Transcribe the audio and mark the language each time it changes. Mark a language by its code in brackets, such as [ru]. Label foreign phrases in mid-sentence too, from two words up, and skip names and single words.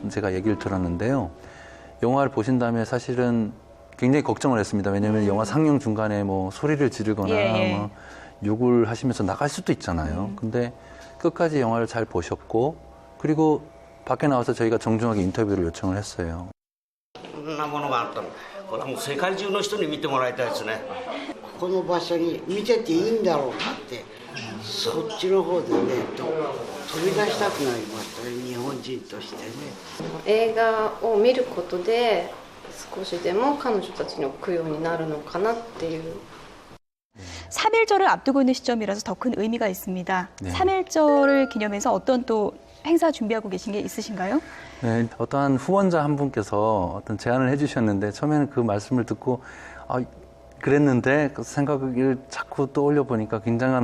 [ko] 제가 얘기를 들었는데요. 영화를 보신 다음에 사실은 굉장히 걱정을 했습니다. 왜냐하면 영화 상영 중간에 뭐 소리를 지르거나 예. 뭐 욕을 하시면서 나갈 수도 있잖아요. 근데 끝까지 영화를 잘 보셨고 그리고 밖에 나와서 저희가 정중하게 인터뷰를 요청을 했어요. [ja] こんなものがあったの。これはもう世界中の人に見てもらいたいですね。この場所に見てていいんだろうかってそっちの方でね飛び出したくなりましたね日本人としてね映画を見ることで少しでも彼女たちの供養になるのかなっていう [ko] 3.1절을 앞두고 있는 시점이라서 더 큰 의미가 있습니다. 네. 3.1절을 기념해서 어떤 또 행사 준비하고 계신 게 있으신가요? 네, 어떠한 후원자 한 분께서 어떤 제안을 해주셨는데 처음에는 그 말씀을 듣고 그랬는데 그 생각을 자꾸 떠올려 보니까 굉장한